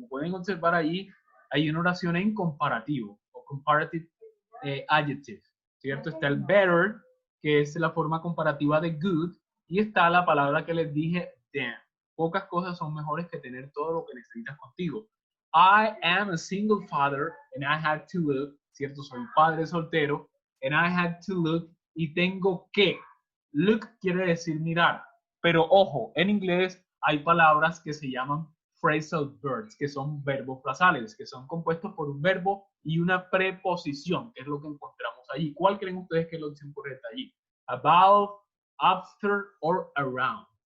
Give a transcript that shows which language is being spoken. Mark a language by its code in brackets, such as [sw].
[es] Como pueden observar allí, hay una oración en comparativo, o comparative adjective, ¿cierto? Está el better, que es la forma comparativa de good, y está la palabra que les dije, than. Pocas cosas son mejores que tener todo lo que necesitas contigo. [en] I am a single father, and I had to look, ¿cierto? [es] Soy padre soltero, [en] and I had to look, [es] y tengo que. Look quiere decir mirar, pero ojo, en inglés hay palabras que se llaman phrasal verbs, que son verbos frasales, que son compuestos por un verbo y una preposición, que es lo que encontramos allí. ¿Cuál creen ustedes que es la opción correcta allí? [en] About, after, or around.